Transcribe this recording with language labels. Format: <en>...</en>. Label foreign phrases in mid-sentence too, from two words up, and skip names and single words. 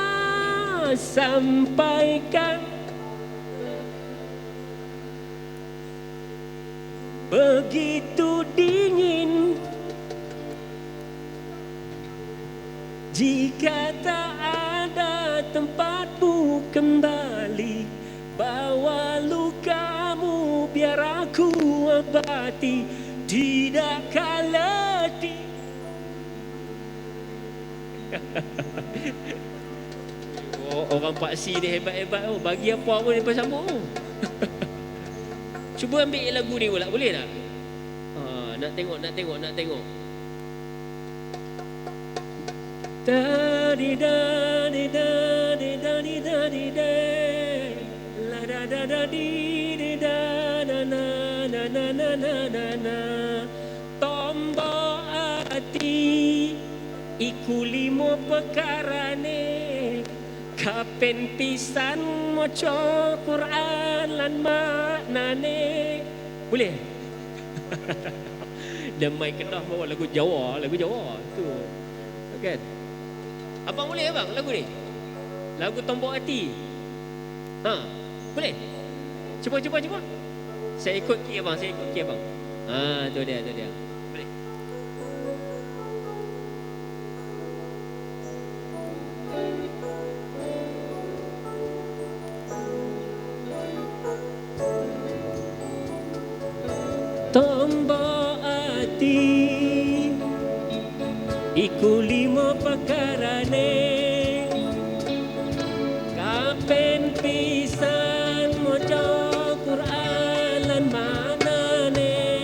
<ms>Sampaikan begitu dingin jika tak ada tempatmu kembali. Bawa lukamu biar aku obati, tidakkah letih. Oh, orang Pak Si ni hebat-hebat. Oh, bagi apa pun dia bersambung. Cuba ambil lagu ni pula, boleh tak? Nak tengok. Da di da di da di da di da di da la da da da di di da na na na na na na na na</ms> <jv>tombo ati iku limo perkarane kapen pisan maca Quran lan maknane.</jv> <ms>Boleh? Damai Kedah bawa lagu Jawa tu. Kan? Abang boleh abang lagu ni? Lagu Tombok Hati. Boleh? Cuba. Saya ikut key abang. Tu dia. Boleh.</ms> <jv>Tombok hati iku limo perkarane kapen pisan maca Quran lan manane</jv>